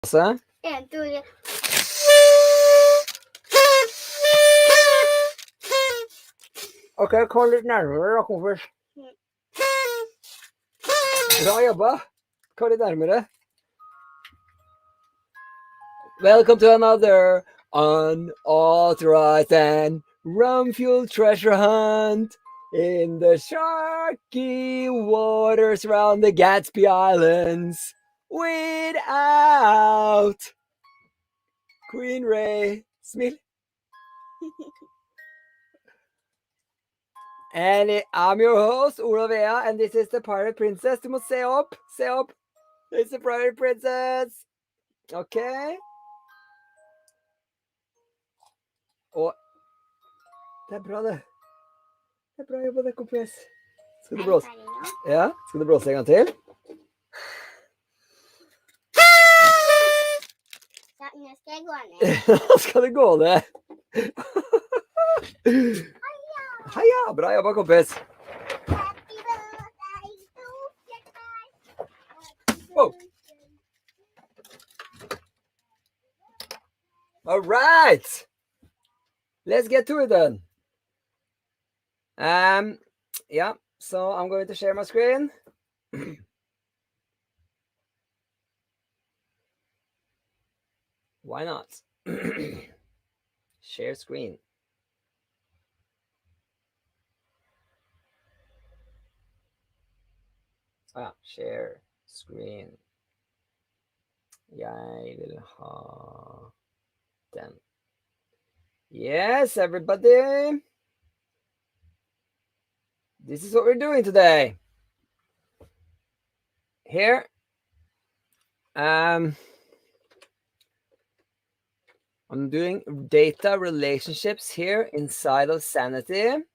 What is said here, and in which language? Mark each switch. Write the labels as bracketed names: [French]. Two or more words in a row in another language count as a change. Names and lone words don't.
[Norwegian] Så. Ok, kom litt nærmere da, kompis. Bra jobba. Kom litt nærmere. [English] Welcome to another unauthorized and rum-fueled treasure hunt in the sharky waters around the Gatsby Islands without Queen Ray. [Norwegian] Smil. [English] And I'm your host, Ola, and this is the Pirate Princess. [Norwegian] Du må se opp. Se opp. [English] It's the Pirate Princess. [Norwegian] Okay? Og det er bra, det. Det er bra jobba, det, kompis. Skal du blåse? Ja, skal du blåse en gang til? Ja, nå skal jeg gå ned. Nå skal du gå ned. Heia, bra jobba, kompis. [English] Happy birthday to you. Wow. All right. Let's get to it then. Yeah, so I'm going to share my screen. Why not? Share screen. Share screen. [Norwegian] Jeg vil ha den. [English] Yes, everybody. This is what we're doing today. Here. I'm doing data relationships here inside of Sanity.